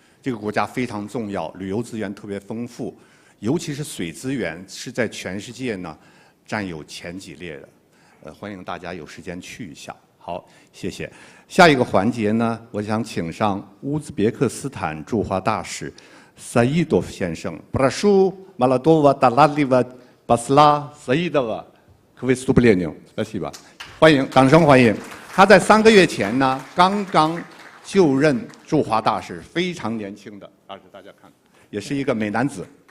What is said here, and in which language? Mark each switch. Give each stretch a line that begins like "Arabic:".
Chinese: 这个国家非常重要，旅游资源特别丰富，尤其是水资源是在全世界呢占有前几列的。欢迎大家有时间去一下。好，谢谢。下一个环节呢，我想请上乌兹别克斯坦驻华大使赛义多夫先生。
Russian: Прошу молодого талантливого посла Саидова к выступлению. Спасибо.
Chinese: 欢迎，掌声欢迎。他在3个月前呢，刚刚就任驻华大使，非常年轻的，大家看，也是一个美男子。